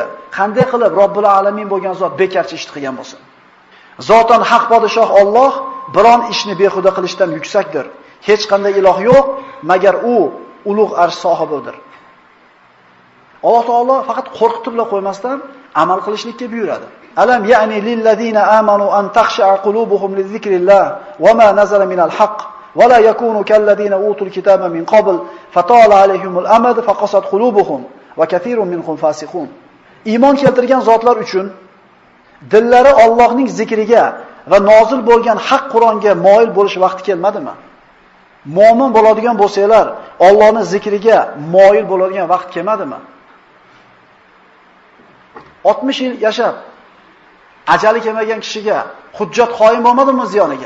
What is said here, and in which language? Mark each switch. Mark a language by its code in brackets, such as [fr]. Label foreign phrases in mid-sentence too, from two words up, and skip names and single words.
[uz] Qanday qilib [ar] رب العالمين [uz] bo'lgan zot bekarchi ishni qilgan bo'lsin? Zotan haq podshoh Alloh biron ishni behuda qilishdan yuksakdir. Hech qanday iloh yo'q, magar u ulug' arsh sohibidir. Alloh taolo faqat qo'rqitib qo'ymasdan amal qilishlikka buyuradi. [ar] ألم يأن للذين آمنوا أن تخشع قلوبهم لذكر الله وما نزل من الحق ولا يكونوا كالذين أوتوا الكتاب من قبل فطال عليهم الأمد فقست قلوبهم وكثير منهم فاسقون. [uz] Iymon keltirgan zotlar uchun dillari Allohning zikriga va nozil bo'lgan haq Qur'onga moyil bo'lish vaqti kelmadimi? Mo'min bo'ladigan bo'lsanglar, Allohning zikriga moyil bo'ladigan vaqt kelmadimi? 60 yil yashab ajali kelmagan kishiga hujjat qoyim bo'lmadimi ziyoniga?